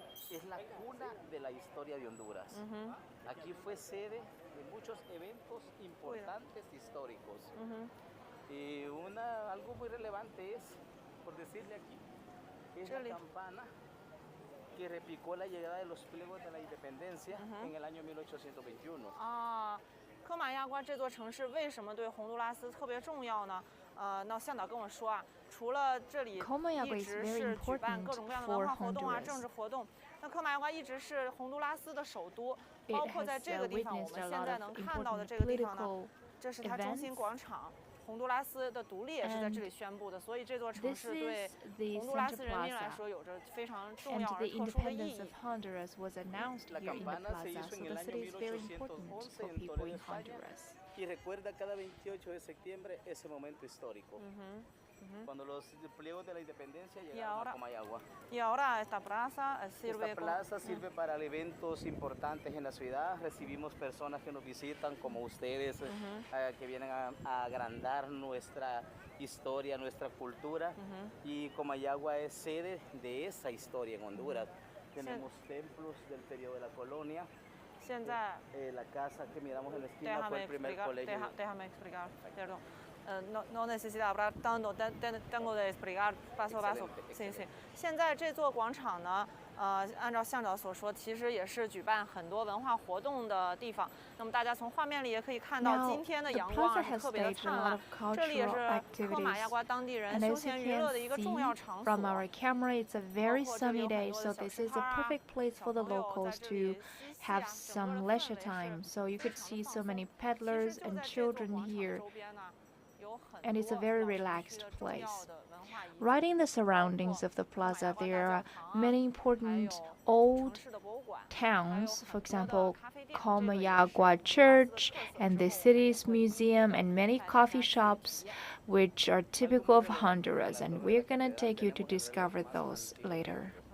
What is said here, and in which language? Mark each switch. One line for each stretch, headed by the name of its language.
Spanish: Es la cuna de la historia de Honduras. Aquí fue sede de muchos eventos importantes históricos. Y algo muy relevante es, por decirle aquí, es la campana que replicó la llegada de los pliegos de la independencia en el año 1821.
Chinese: 科马亚瓜这座城市为什么对洪都拉斯特别重要呢？那向导跟我说啊，除了这里一直是举办各种各样的文化活动啊、政治活动，那科马亚瓜一直是洪都拉斯的首都，包括在这个地方我们现在能看到的这个地方呢，这是它中心广场。洪都拉斯的独立也是在这里宣布的，所以这座城市对洪都拉斯人民来说有着非常重要而特殊的意义。
Spanish: La campana se hizo en el año 1811 en Toledo, España, y recuerda cada 28 de septiembre ese momento histórico. Cuando los pliegos de la independencia llegaron a Comayagua. Y ahora esta plaza sirve. Esta plaza sirve para eventos importantes en la ciudad. Recibimos personas que nos visitan, como ustedes, que vienen a agrandar nuestra historia, nuestra cultura. Y Comayagua es sede de esa historia en Honduras. Tenemos templos del periodo de la colonia. La casa que miramos en la esquina fue el primer colegio. Déjame explicar, perdón. No necesita hablar tanto, tengo de explicar paso a paso.
Chinese: 现在这座广场呢，按照向导所说，其实也是举办很多文化活动的地方。那么大家从画面里也可以看到，今天的阳光是特别的灿烂。这里也是科马亚瓜当地人休闲娱乐的一个重要场所。
English: From our camera, it's a very sunny day, so this is a perfect place for the locals to have some leisure time. So you could see so many peddlers and children here. And it's a very relaxed place. Right in the surroundings of the plaza, there are many important old towns, for example, Comayagua Church and the city's museum and many coffee shops which are typical of Honduras, and we're gonna take you to discover those later.